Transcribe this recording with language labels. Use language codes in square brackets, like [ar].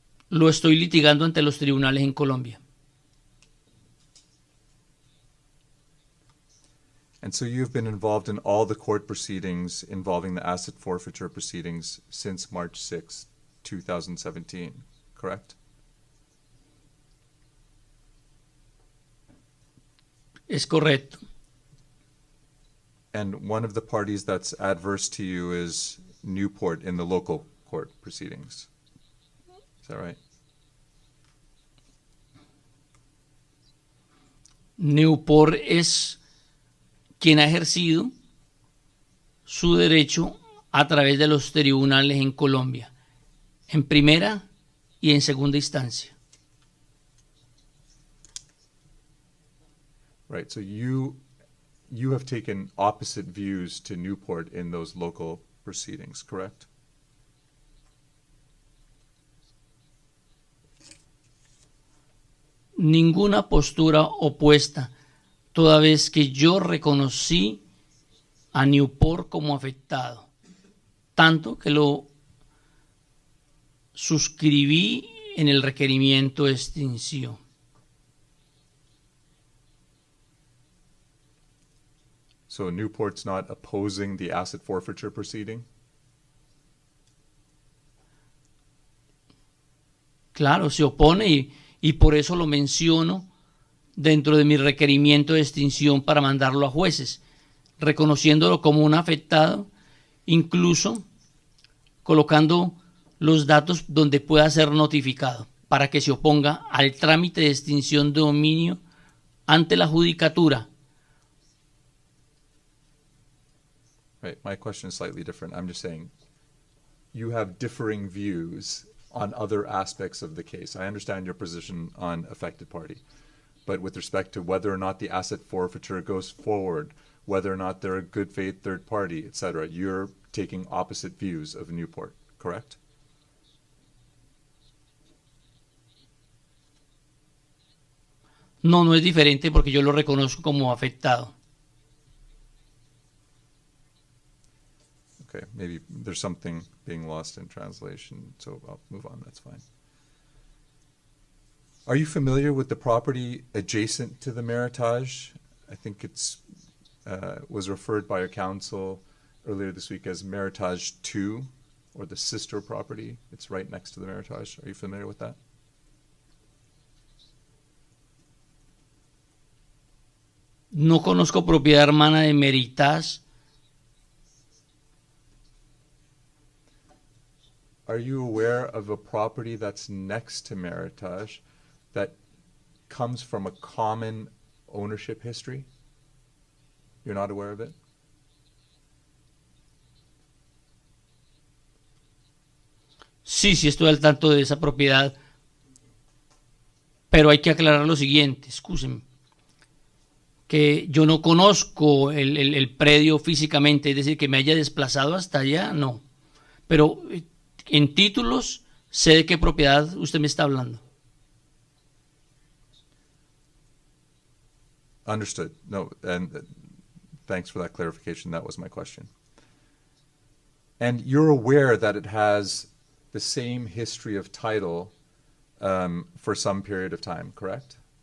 [es] Lo estoy litigando ante los tribunales en Colombia. [en] And so you've been involved in all the court proceedings involving the asset forfeiture proceedings since March 6, 2017, correct? [es] Es correcto. [en] And one of the parties that's adverse to you is Newport in the local court proceedings. Is that right? [es] Newport es quien ha ejercido su derecho a través de los tribunales en Colombia, en primera y en segunda instancia. [en] Right, so you have taken opposite views to Newport in those local proceedings, correct? [es] Ninguna postura opuesta, toda vez que yo reconocí a Newport como afectado, tanto que lo suscribí en el requerimiento de extinción. [en] So Newport's not opposing the asset forfeiture proceeding? [es] Claro, se opone y por eso lo menciono dentro de mi requerimiento de extinción para mandarlo a jueces, reconociéndolo como un afectado, incluso colocando los datos donde pueda ser notificado para que se oponga al trámite de extinción de dominio ante la judicatura. [en] Right, my question is slightly different. I'm just saying, you have differing views on other aspects of the case. I understand your position on affected party, but with respect to whether or not the asset forfeiture goes forward, whether or not they're a good faith third party, etc., you're taking opposite views of Newport, correct? [es] No, no es diferente porque yo lo reconozco como afectado. [en] Okay, maybe there's something being lost in translation, so I'll move on, that's fine. Are you familiar with the property adjacent to the Meritage? I think it's was referred by your counsel earlier this week as Meritage 2, or the sister property. It's right next to the Meritage. Are you familiar with that? [es] No conozco propiedad hermana de Meritage. [en] Are you aware of a property that's next to Meritage that comes from a common ownership history? You're not aware of it? [es] Sí, sí estoy al tanto de esa propiedad, pero hay que aclarar lo siguiente, escúcheme, que yo no conozco el predio físicamente, es decir, que me haya desplazado hasta allá, no, pero en títulos sé de qué propiedad usted me está hablando. [en] Understood. No, and thanks for that clarification. That was my question. And you're aware that it has the same history of title for some period of time, correct?